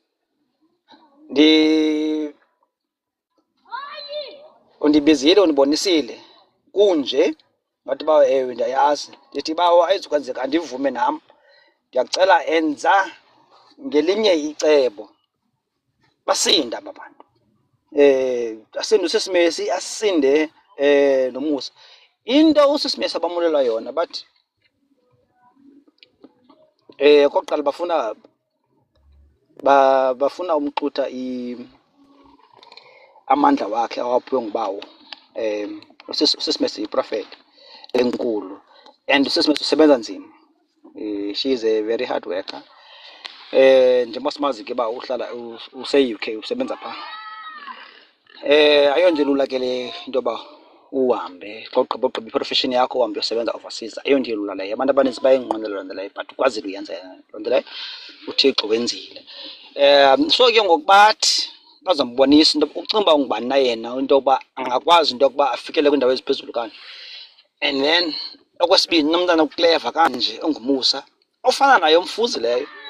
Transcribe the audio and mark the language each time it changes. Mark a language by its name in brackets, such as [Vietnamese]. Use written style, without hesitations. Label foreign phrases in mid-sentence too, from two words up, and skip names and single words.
[Xhosa] Undibizile undibonisile kunje ngathi bawo ewe ndiyayazi ndithi bawo ayizukwenzeka andivume nam ndiyakucela enza ngelinye icebo basinde aba bantu asinde uSisimesi asinde noMusa into uSisimesi abamulela yona bathi okokuqala bafuna umxutha amandla wakhe awaphiwe ngubawo. uSisimesi yiprofeti enkulu and uSisimesi usebenza nzima. [English] She is a very hard worker. [Xhosa] Njengoba simazi ke ba uhlala use-UK usebenza pha. Ayonje lula ke le into yoba uhambe xa ugqiba iprofession yakho uhambe uyosebenza overseas. Ayonje lula leyo abantu abaninzi bayayinqwenela loo nto leyo but ukwazile uyenza loo nto leyo uThixo wenzile. So ke ngoku bathi bazambonisa into ucinga uba ungubani na yena into yokuba angakwazi into yokuba afikele kwiindawo eziphezulu kanje [English] and then [Xhosa] Okwesibini nomntana uclever kanje ongumusa ofana naye umfuzi leyo.